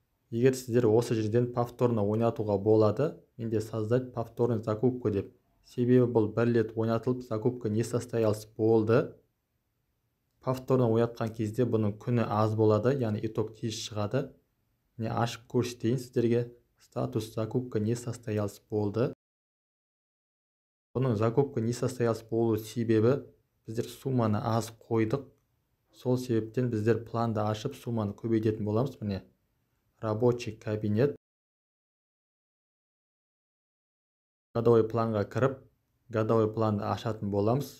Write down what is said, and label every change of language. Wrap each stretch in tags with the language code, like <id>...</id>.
<kk>Егер сіздер осы жерден</kk> <ru>повторно</ru> <kk>ойнатуға болады, менде</kk> <ru>создать повторный закупку</ru> <kk>деп. Себебі бұл бір рет ойнатылып,</kk> <ru>закупка не состоялась</ru> <kk>болды. Повторно ойнатқан кезде бұның күні аз болады, яғни итог тез шығады. Міне ашып көрсетейін сіздерге.</kk> <ru>Статус закупка не состоялась</ru> <kk>болды. Бұның</kk> <ru>закупка не состоялась</ru> <kk>болу себебі біздер сумманы аз қойдық. Сол себептен біздер планды ашып сумманы көбейтетін боламыз. Міне</kk> <ru>рабочий кабинет. Годовой</ru> <kk>планға кіріп, годовой планды ашатын боламыз.</kk>